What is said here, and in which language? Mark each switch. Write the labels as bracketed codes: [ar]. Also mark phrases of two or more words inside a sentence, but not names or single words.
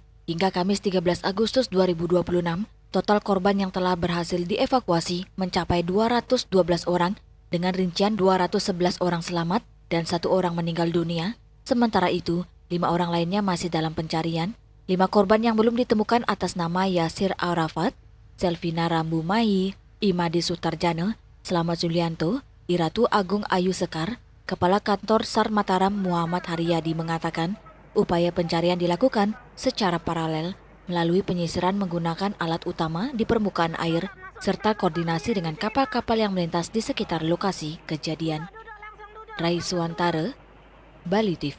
[id] Hingga Kamis 13 Agustus 2026, total korban yang telah berhasil dievakuasi mencapai 212 orang dengan rincian 211 orang selamat dan 1 orang meninggal dunia. Sementara itu, 5 orang lainnya masih dalam pencarian. 5 korban yang belum ditemukan atas nama Yasir Arafat, Selvina Rambu Mai, Imadi Sutarjana, Slamet Zulianto, Iratu Agung Ayu Sekar, Kepala Kantor SAR Mataram Muhammad Haryadi mengatakan, upaya pencarian dilakukan secara paralel melalui penyisiran menggunakan alat utama di permukaan air serta koordinasi dengan kapal-kapal yang melintas di sekitar lokasi kejadian. Rai Suantara, Bali TV.